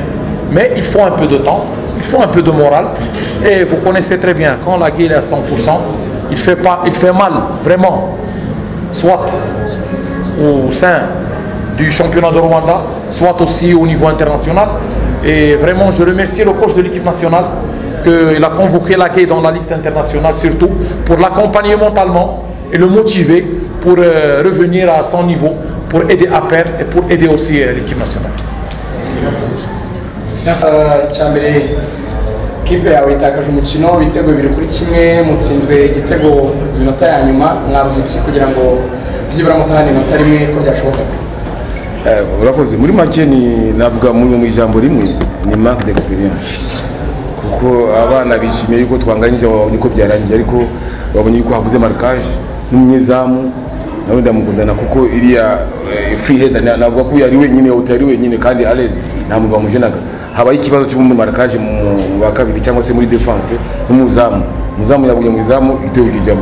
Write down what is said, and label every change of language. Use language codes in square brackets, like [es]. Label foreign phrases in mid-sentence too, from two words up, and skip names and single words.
[fr] Mais il faut un peu de temps, il faut un peu de morale. Et vous connaissez très bien, quand Lagué est à 100%, il fait mal, vraiment, soit au sein du championnat de Rwanda, soit aussi au niveau international. Et vraiment, je remercie le coach de l'équipe nationale qu'il a convoqué Lagué dans la liste internationale, surtout pour l'accompagner mentalement et le motiver pour revenir à son niveau, pour aider APR et pour aider aussi l'équipe nationale. [rw] Cyambere kipe yawe itakaje umukino ibitego bibiri kuri kimwe mutsinzwe igitego minota ya nyuma mwabuze iki kugira ngo byibura mutahane inota rimwe ko byashobokaga. Urakoze muri make ni navuga mu ijambo rimwe ni [fr] manque d'experience [rw] kuko abana bishimiye yuko twanganyije babonye ko byarangiye ariko babonye yuko habuze marquage n'umunyezamu nawe ndamukundana kuko iriya [en] free header [rw] navuga ko yari wenyine utari wenyine kandi alezi ntamuntu bamujenaga habaye ikibazo cy'umuntu marquage mu wa kabiri cyangwa se muri defense n'umuzamu yabonye mu izamu igitego kijamo.